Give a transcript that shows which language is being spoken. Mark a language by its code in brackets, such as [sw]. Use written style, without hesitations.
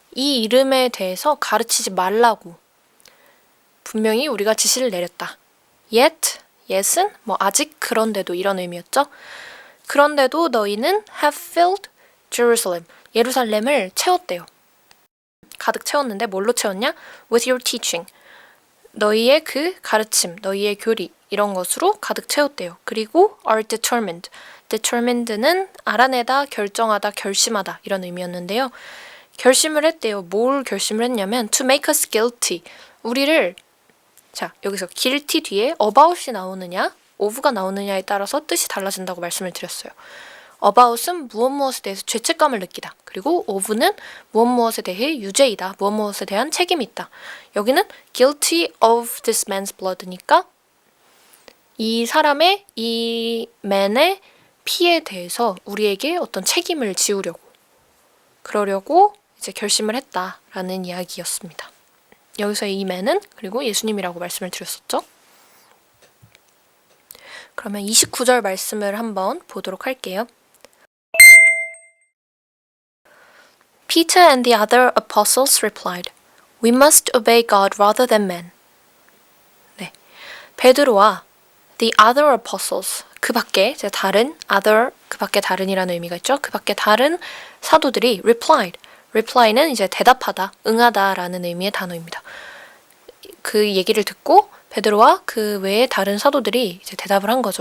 [ko] 이 이름에 대해서 가르치지 말라고 분명히 우리가 지시를 내렸다. Yet, yet은 뭐 아직 그런데도 이런 의미였죠. 그런데도 너희는 [en] have filled Jerusalem. [ko] 예루살렘을 채웠대요. 가득 채웠는데 뭘로 채웠냐? [en] With your teaching. [ko] 너희의 그 가르침, 너희의 교리 이런 것으로 가득 채웠대요. 그리고 [en] are determined. [ko] determined는 알아내다, 결정하다, 결심하다 이런 의미였는데요. 결심을 했대요. 뭘 결심을 했냐면 [en] to make us guilty. [ko] 우리를 자 여기서 guilty 뒤에 about이 나오느냐, of가 나오느냐에 따라서 뜻이 달라진다고 말씀을 드렸어요. about은 무엇에 대해서 죄책감을 느끼다. 그리고 of는 무엇에 대해 유죄이다. 무엇에 대한 책임이 있다. 여기는 [en] guilty of this man's blood [ko] 니까 이 사람의, 이 man의 피에 대해서 우리에게 어떤 책임을 지우려고 그러려고 이제 결심을 했다라는 이야기였습니다. 여기서 이 man은 그리고 예수님이라고 말씀을 드렸었죠. 그러면 29절 말씀을 한번 보도록 할게요. [en] Peter and the other apostles replied, We must obey God rather than men. [ko] 네, 베드로와 [en] the other apostles, [ko] 그 밖에 다른 other, 그 밖에 다른이라는 의미가 있죠. 그 밖에 다른 사도들이 replied. reply는 이제 대답하다, 응하다라는 의미의 단어입니다. 그 얘기를 듣고 베드로와 그 외의 다른 사도들이 이제 대답을 한 거죠.